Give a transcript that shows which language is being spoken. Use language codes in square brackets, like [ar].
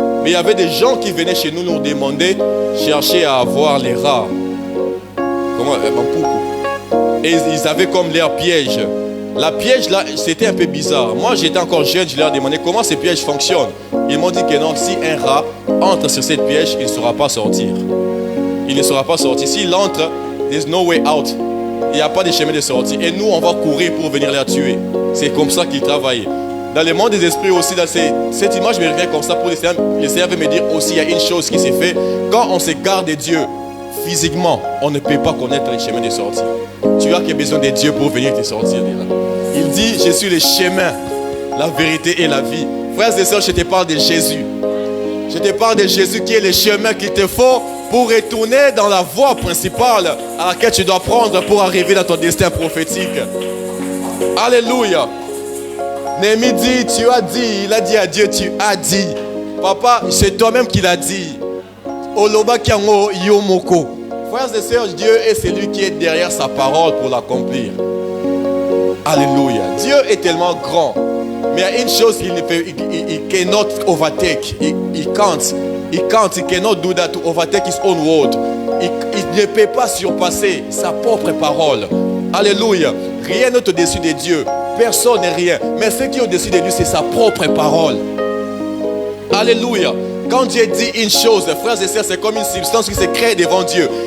[fr] Mais il y avait des gens qui venaient chez nous demander, chercher à avoir les rats. Comment? Et ils avaient comme leur piège. La piège là, c'était un peu bizarre. Moi j'étais encore jeune, je leur ai demandé comment ces pièges fonctionnent. Ils m'ont dit que non, si un rat entre sur cette piège, il ne saura pas sortir. Il ne saura pas sortir. S'il entre, [en] there's no way out. [fr] Il n'y a pas de chemin de sortie. Et nous, on va courir pour venir les tuer. C'est comme ça qu'ils travaillaient. Dans le monde des esprits aussi, dans cette image me revient comme ça pour le Seigneur veut me dire aussi, il y a une chose qui s'est faite. Quand on s'égare de Dieu, physiquement, on ne peut pas connaître le chemin de sortie. Tu as besoin de Dieu pour venir te sortir de là. Il dit, je suis le chemin, la vérité et la vie. Frères et sœurs, je te parle de Jésus. Je te parle de Jésus qui est le chemin qu'il te faut pour retourner dans la voie principale à laquelle tu dois prendre pour arriver dans ton destin prophétique. Alléluia. Néhémie dit, tu as dit, il a dit à Dieu, tu as dit. Papa, c'est toi-même qui l'as dit. [ln] Oloba kiango yomoko. [fr] Frères et sœurs, Dieu est celui qui est derrière sa parole pour l'accomplir. Alléluia. Dieu est tellement grand. Mais il y a une chose qu'il ne fait, il [en] cannot overtake. [fr] Il [en] cannot do that to overtake his own word. [fr] Il ne peut pas surpasser sa propre parole. Alléluia. Rien n'est au-dessus de Dieu. Personne n'est rien. Mais ce qui est au-dessus de lui, c'est sa propre parole. Alléluia. Quand Dieu dit une chose, frères et sœurs, c'est comme une substance qui se crée devant Dieu.